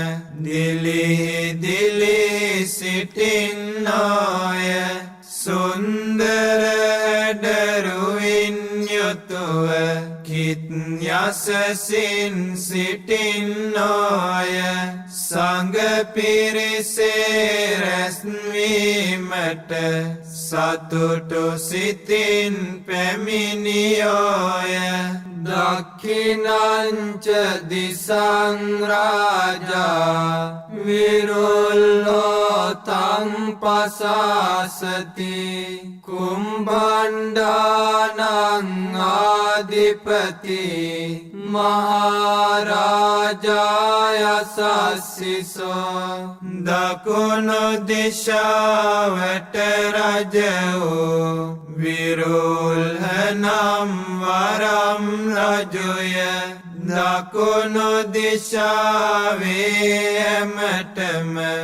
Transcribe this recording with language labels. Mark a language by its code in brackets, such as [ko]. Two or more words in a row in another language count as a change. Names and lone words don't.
[si] දිලිහි සිටින්නෝය සුන්දර හැඩරුවින් යුතුව කිත් යසසින් සිටින්නෝය සංඝ පිරිසේ රැස්වීමට සතුටු සිතින් පැමිණියෝය [pi] දක්ඛිනංච දිසං රාජා විරුල්ලෝ තං පසාසති කුම්භණ්ඩානං ආදිපති මහරජාය සස්සිසෝ [si] දකුණු දිශාවට රජ වූ විරුල්හනම් වරම් රජුය දකුණු දිශාවේ හැමතෙම